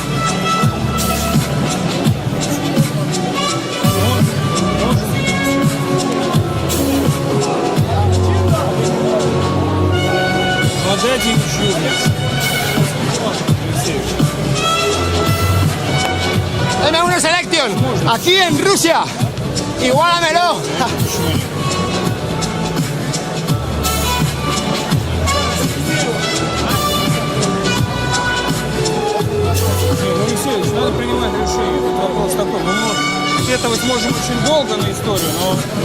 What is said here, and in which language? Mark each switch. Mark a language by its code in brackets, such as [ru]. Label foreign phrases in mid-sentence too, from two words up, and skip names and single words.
[ru] Dайте еще. [es] Dame una selección. Aquí en Rusia. Igualamelo. [ru] Алексеевич, надо принимать решение. Тут вопрос такой. Мы сетовать можем очень долго на историю, но...